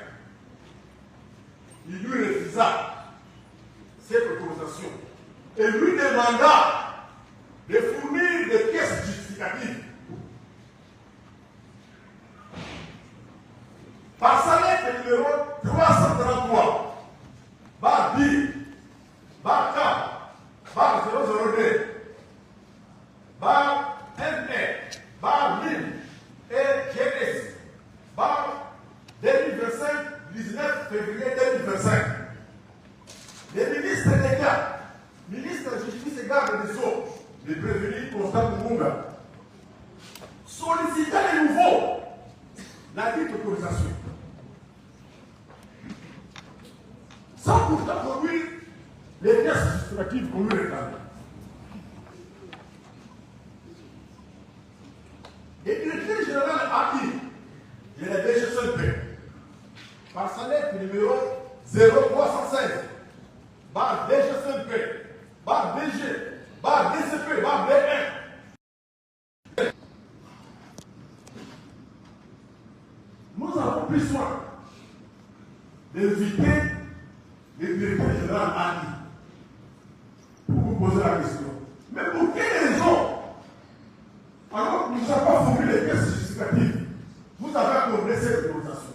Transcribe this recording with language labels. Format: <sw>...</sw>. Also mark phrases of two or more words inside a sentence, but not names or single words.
<fr>il lui refusa cette autorisation et lui demanda de fournir des pièces justificatives. Par sa lettre numéro 333, bar B, bar K, bar 002, bar NE, bar LIM et GS, bar 2025, 19 février 2025. Les ministres d'État, ministre de la Justice et garde des Sceaux, le prévenu Constant Kumunga, sollicitant de nouveau la dite autorisation, sans pourtant produire les pièces justificatives qu'on lui réclame. Le directeur général AI de la DGCP, par sa lettre numéro 0316, bar DGCP, bar DG, bar DCP, bar D1, nous avons pris soin d'éviter le directeur général AI pour vous poser la question. Mais pour quelle raison, alors que nous n'avons pas formulé les pièces justificatives, vous avez accordé cette autorisation?</fr>